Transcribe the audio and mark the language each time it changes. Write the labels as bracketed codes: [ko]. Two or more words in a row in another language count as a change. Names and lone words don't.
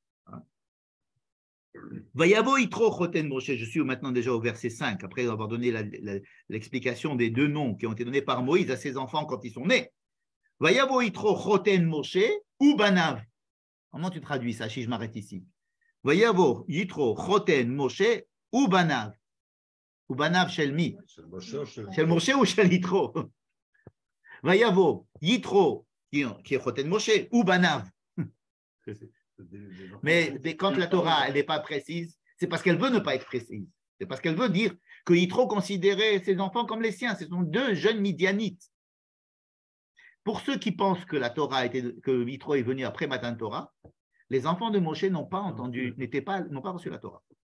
[he] ויבא יתרו חתן משה, [fr] je suis maintenant déjà au verset 5, après avoir donné l'explication des deux noms qui ont été donnés par Moïse à ses enfants quand ils sont nés. [he] ויבא יתרו חתן משה ובניו. [fr] Comment tu traduis ça si je m'arrête ici? [he] ויבא יתרו חתן משה ובניו. ובניו של מי. של משה או של יתרו? ויבא יתרו, [fr] qui est [he] חתן משה ובניו. [fr] Mais quand la Torah elle n'est pas précise, c'est parce qu'elle veut ne pas être précise. C'est parce qu'elle veut dire que Yitro considérait ses enfants comme les siens. Ce sont deux jeunes Midianites. Pour ceux qui pensent que la Torah que Yitro est venu après [he] מתן תורה, [fr] les enfants de Moshe n'ont pas entendu, n'ont pas reçu la Torah.